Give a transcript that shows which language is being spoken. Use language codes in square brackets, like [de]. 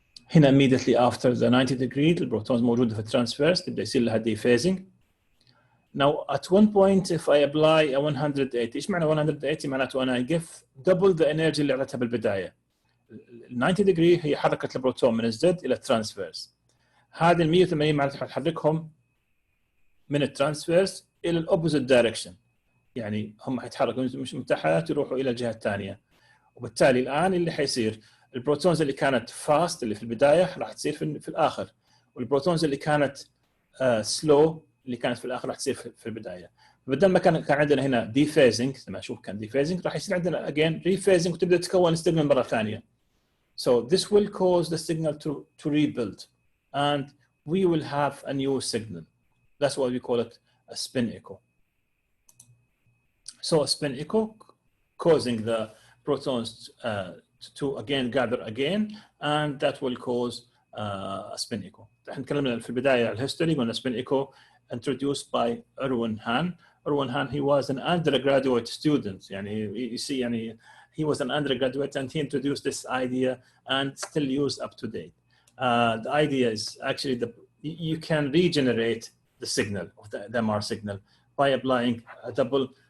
[ar] هنا [en] immediately after the 90 degree [ar] البروتونز موجودة في الترانسفيرس تبدأ يصير لها dephasing. [en] Now at one point if I apply a 180 [ar] إيش معنى 180؟ معناته أنا [en] give double the energy [ar] اللي أعطيتها بالبداية. 90 degree هي حركة البروتون من الزد إلى الترانسفيرس. هذه ال 180 معناتها حتحركهم من الترانسفيرس الى الاوبوزيت دايركشن، يعني هم حيتحركوا مش من تحت يروحوا الى الجهه الثانيه، وبالتالي الان اللي حيصير البروتونز اللي كانت فاست اللي في البدايه راح تصير في الاخر، والبروتونز اللي كانت سلو اللي كانت في الاخر راح تصير في البدايه. بدل ما كان عندنا هنا دي فيزنج زي ما نشوف كان دي فيزنج، راح يصير عندنا اجين ري فيزنج وتبدا تتكون السيجنال مره ثانيه. [en] So this will cause the signal to rebuild and we will have a new signal. That's why we call it a spin echo. So a spin echo causing the protons to again gather again, and that will cause a spin echo. [ar] احنا تكلمنا في البداية على الهيستوري قلنا [en] spin echo introduced by [ar] Erwin Hahn. [en] Erwin Hahn, he was an undergraduate student. يعني you see يعني he was an undergraduate and he introduced this idea and still used up to date. The idea is actually you can regenerate the signal of the MR signal by applying a double